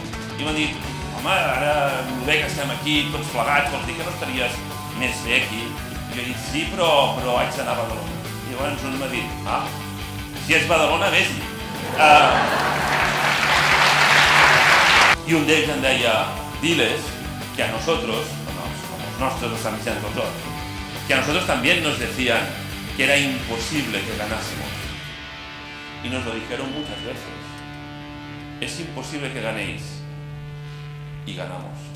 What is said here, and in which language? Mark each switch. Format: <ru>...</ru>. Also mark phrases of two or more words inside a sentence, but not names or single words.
<ca>I m'han dit: home, ara bé que estem aquí tots plegats, vols dir que no estaries més bé aquí? I jo he dit: sí, però haig d'anar a Badalona. I llavors un m'ha dit: si és Badalona, vés-hi. I un d'ells em deia:</ca> <es>diles que a nosotros, a los nuestros de San Vicente dels Horts, que a nosotros también nos decían que era imposible que ganásemos. Y nos lo dijeron muchas veces. Es imposible que ganéis. Y ganamos.</es>